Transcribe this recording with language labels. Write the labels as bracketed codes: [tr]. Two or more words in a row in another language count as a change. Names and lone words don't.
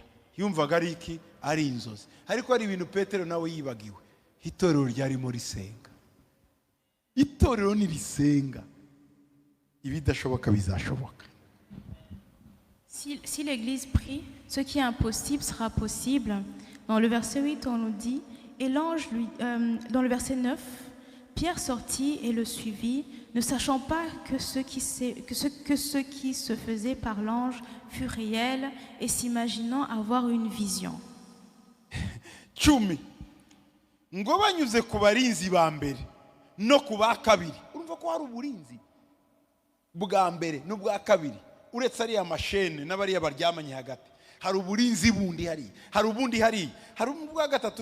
[rw] Yumvaga ari iki? Ari inzozi. Ariko ari ibintu Petero nawe yibagiwe. Itorero ryarimo risenga. Itorero ni risenga, ibidashoboka bizashoboka. [fr] Si l'Église prie, ce qui est impossible sera possible. Dans le verset 8, on nous dit, et l'ange dans le verset 9, Pierre sortit et le suivit, ne sachant pas que ce qui se faisait par l'ange fut réel et s'imaginant avoir une vision. [rw] 10 ngo banyuze ku barinzi ba mbere no ku ba kabiri. Urumva ko hari uburinzi bwa mbere n'ubwa kabiri, uretse ari amashene n'abariya baryamanye hagati. Hari uburinzi bundi hari, hari ubundi hari ubwa gatatu.